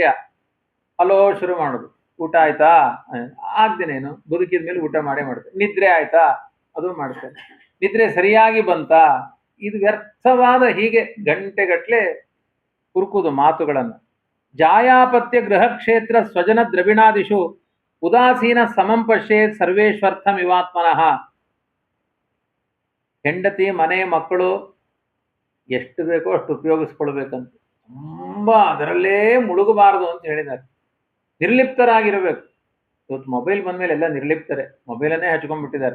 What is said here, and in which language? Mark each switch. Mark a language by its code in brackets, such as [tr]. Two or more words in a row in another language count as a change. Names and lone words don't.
[kn] ಅಲೋ ಶುರು ಮಾಡೋದು. ಊಟ ಆಯ್ತಾ? ಆಗ್ದೇನೇನು, ಬದುಕಿದ ಮೇಲೆ ಊಟ ಮಾಡೇ ಮಾಡ್ತೇನೆ. ನಿದ್ರೆ ಆಯ್ತಾ? ಅದು ಮಾಡ್ತೇನೆ. ನಿದ್ರೆ ಸರಿಯಾಗಿ ಬಂತಾ? ಇದು ವ್ಯರ್ಥವಾದ ಹೀಗೆ ಗಂಟೆಗಟ್ಟಲೆ ಕುರುಕುದು ಮಾತುಗಳನ್ನು. [sa] ಜಾಯಾಪತ್ಯ ಗೃಹ ಕ್ಷೇತ್ರ ಸ್ವಜನ ದ್ರವಿಣಾದಿಷು ಉದಾಸೀನ ಸಮಂ ಪಶ್ಯೇತ್ ಸರ್ವೇಶ್ವರ್ಥಮಿವಾತ್ಮನಃ. [kn] ಹೆಂಡತಿ, ಮನೆ, ಮಕ್ಕಳು ಎಷ್ಟು ಬೇಕೋ ಅಷ್ಟು ಉಪಯೋಗಿಸ್ಕೊಳ್ಬೇಕಂತ, ತುಂಬ ಅದರಲ್ಲೇ ಮುಳುಗಬಾರದು ಅಂತ ಹೇಳಿದ್ದಾರೆ. ನಿರ್ಲಿಪ್ತರಾಗಿರಬೇಕು. ಇವತ್ತು ಮೊಬೈಲ್ ಬಂದ್ಮೇಲೆ ಎಲ್ಲ ನಿರ್ಲಿಪ್ತರೆ, ಮೊಬೈಲನ್ನೇ ಹಚ್ಕೊಂಡ್ಬಿಟ್ಟಿದ್ದಾರೆ.